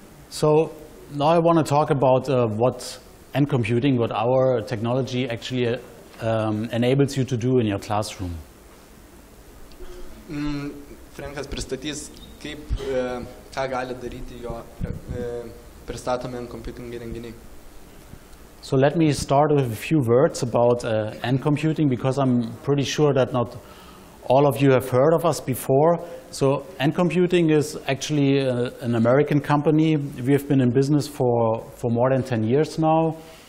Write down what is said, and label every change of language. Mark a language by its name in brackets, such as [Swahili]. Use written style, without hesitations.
[English] So now I want to talk about what NComputing, what our technology actually enables you to do in your classroom. [Lithuanian] Frankas pristatys, kaip ką gali daryti jo pristatomi NComputing įrenginiai. [English] So let me start with a few words about NComputing, because I'm pretty sure that not all of you have heard of us before. So NComputing is actually an American company. We have been in business for more than 10 years now.